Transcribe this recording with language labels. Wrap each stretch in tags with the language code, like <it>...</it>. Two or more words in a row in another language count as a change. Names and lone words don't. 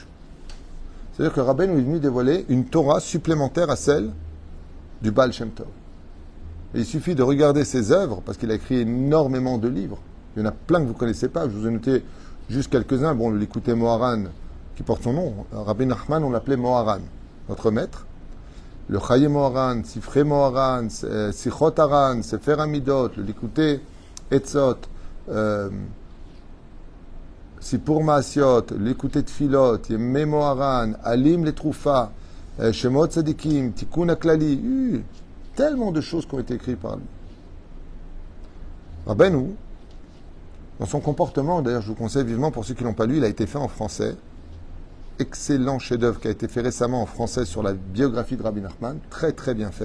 <fr>C'est-à-dire que Rabbeinu est venu dévoiler une Torah supplémentaire à celle du Baal Shem Tov. Et il suffit de regarder ses œuvres, parce qu'il a écrit énormément de livres. Il y en a plein que vous ne connaissez pas, je vous ai noté juste quelques-uns. Bon, l'écouté Moharan, qui porte son nom. Rabbi Nachman, on l'appelait Moharan, notre maître. Le Chaye Moharan, Sifre Moharan, Sichot Haran, Sefer Amidot, l'écouté Etzot, Sipur Maasiot, l'écouté Tfilot, Yemé Moharan, Alim les Troufa, Shemot Tzadikim, Tikkun Aklali, tellement de choses qui ont été écrites par lui. Rabbeinu, dans son comportement, d'ailleurs je vous conseille vivement pour ceux qui ne l'ont pas lu, il a été fait en français. Excellent chef-d'œuvre qui a été fait récemment en français sur la biographie de Rabbi Nachman, très très bien fait.</fr>